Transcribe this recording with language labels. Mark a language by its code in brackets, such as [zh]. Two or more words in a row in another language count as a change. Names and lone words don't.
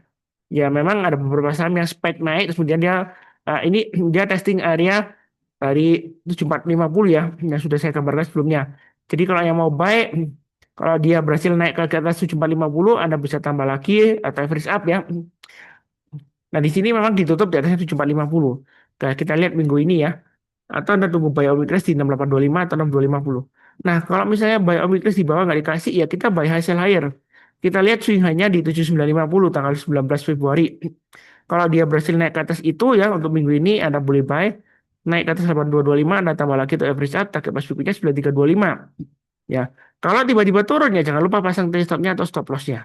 [id] Ya memang ada beberapa saham yang spike naik, terus kemudian dia ini dia [en] testing area [id] dari 7450 ya, yang sudah saya gambarkan sebelumnya. Jadi kalau yang mau buy, kalau dia berhasil naik ke atas 7450, Anda bisa tambah lagi atau [en] average up [id] ya. Nah, di sini memang ditutup di atasnya 7450. Nah, kita lihat minggu ini ya. Atau Anda tunggu [en] buy on weakness [id] di 6825 atau 6250. Nah, kalau misalnya [en] buy on weakness [id] di bawah nggak dikasih, ya kita [en] buy high sell higher. [id] Kita lihat swing hanya di 7950 tanggal 19 Februari. Kalau dia berhasil naik ke atas itu ya, untuk minggu ini Anda boleh buy. Naik ke atas 8225, Anda tambah lagi untuk [en] average up, target price [id] berikutnya 9325. Ya, kalau tiba-tiba turun ya jangan lupa pasang [en] trade stopnya [id] atau [en] stop lossnya.